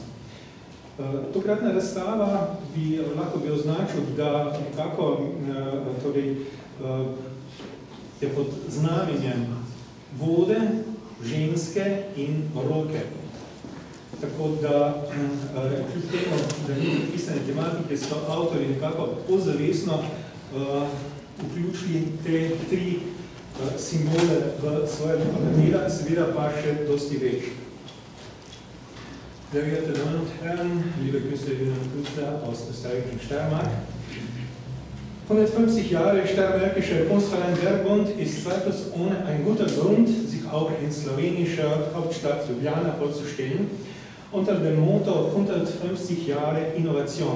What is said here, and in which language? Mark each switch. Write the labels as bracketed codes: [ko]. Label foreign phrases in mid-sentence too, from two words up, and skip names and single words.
[sl] Tokratna razstava bi lahko bi označil, da nekako torej, je pod znamenjem vode, ženske in roke. Tako da, kljub temu, da ni pisane tematike, so avtori nekako pozavestno vključili te 3 simbole v svoje dela, seveda pa še dosti več. [de] Sehr geehrte Damen und Herren, liebe Künstlerinnen und Künstler aus Österreich und Steiermark. 150 Jahre Steiermärkischer Kunstverein Bergbund ist zweifelsohne ein guter Grund, sich auch in slowenischer Hauptstadt Ljubljana vorzustellen, unter dem Motto 150 Jahre Innovation.